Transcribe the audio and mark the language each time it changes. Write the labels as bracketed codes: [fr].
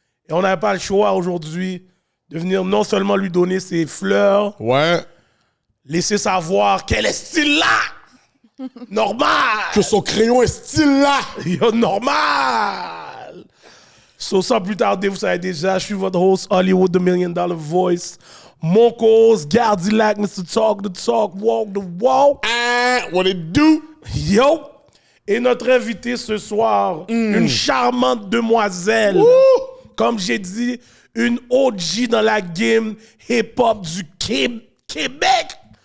[fr] Et on n'avait pas le choix aujourd'hui de venir non seulement lui donner ses fleurs, Ouais. laisser savoir qu'elle est style là. Normal. Que son crayon est style là. Yo, normal. So, sans plus tarder, vous savez déjà, je suis votre host, Hollywood, [en] the $1 Million Voice. [fr] Mon co-host, Gardilac, Mr. [en] Talk the Talk, Walk the Walk. What it do? Yo. [fr] Et notre invité ce soir, une charmante demoiselle. Comme j'ai dit, une OG dans la game hip-hop du Québec.